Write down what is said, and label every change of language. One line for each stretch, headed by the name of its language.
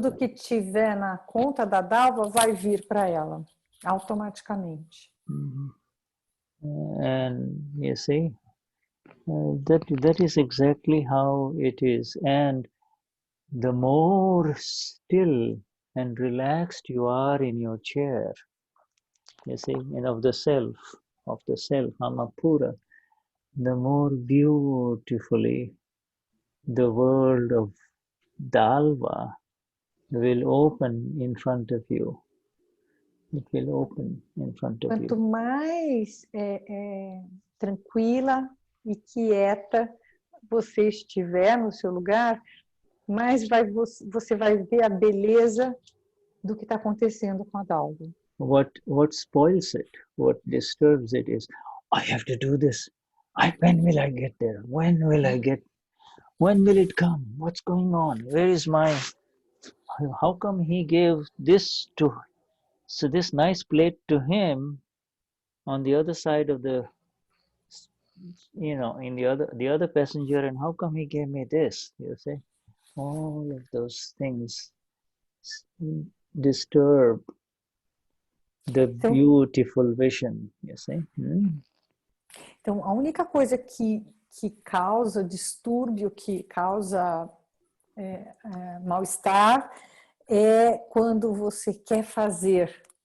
Portuguese: Tudo que tiver na conta da Dalva vai vir para ela, automaticamente.
English: And you see, that is exactly how it is. And the more still and relaxed you are in your chair, you see, and of the self, Amapura, the more beautifully the world of Dalva will open in front of you. It will open in front of you.
Portuguese: Quanto mais tranquila e quieta você estiver no seu lugar, mais você vai ver a beleza do que está acontecendo com a Dalva.
English: What spoils it, what disturbs it is, I have to do this. When will I get there? When will it come? What's going on? Where is how come he gave this this nice plate to him on the other side of the, in the other passenger, and how come he gave me this? You see, all of those things disturb the beautiful vision, you see.
Portuguese: Então, a única coisa que causa distúrbio, que causa mal-estar, é quando você quer fazer.